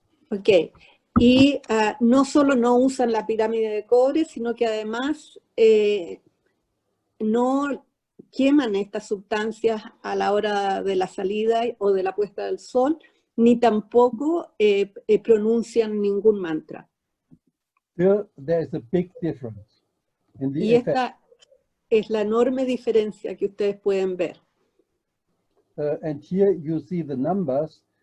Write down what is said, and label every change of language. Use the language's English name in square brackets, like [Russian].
[Spanish] Ok, y no solo no usan la pirámide de cobre, sino que además no queman estas sustancias a la hora de la salida o de la puesta del sol, ni tampoco pronuncian ningún mantra. [English] Here there is a big difference in the [Spanish] Y [English] effect. [Spanish] esta es la enorme diferencia que ustedes pueden ver. [English] And here you see the numbers.